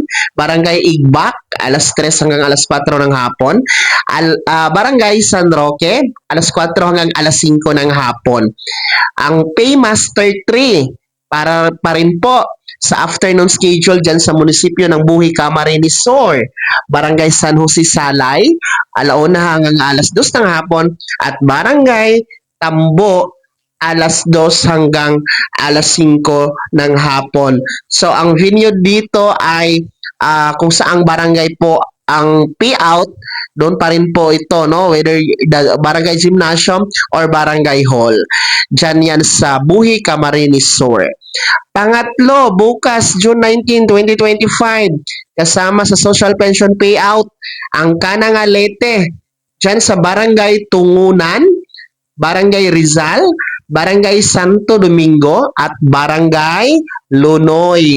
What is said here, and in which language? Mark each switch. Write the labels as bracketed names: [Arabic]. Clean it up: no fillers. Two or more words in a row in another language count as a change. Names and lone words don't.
[Filipino] Barangay Igbak, alas 3 hanggang alas 4 ng hapon. Barangay San Roque, alas 4 hanggang alas 5 ng hapon. Ang Paymaster 3, para pa rin po sa [English] afternoon schedule [Filipino] dyan sa munisipyo ng Buhi, Camarines Sur. Barangay San Jose Salay, alauna hanggang alas 2 ng hapon. At Barangay Tambo, alas 2 hanggang alas 5 ng hapon. So, ang venue dito ay kung saang barangay po ang payout, doon pa rin po ito, no? [English] Whether the barangay gymnasium or barangay hall. [Filipino] Diyan yan sa Buhi, Camarines Sur. Pangatlo, bukas, June 19, 2025, kasama sa [English] social pension payout, [Filipino] ang Kanangalete, diyan sa barangay Tungunan, Barangay Rizal, Barangay Santo Domingo, at Barangay Lunoy.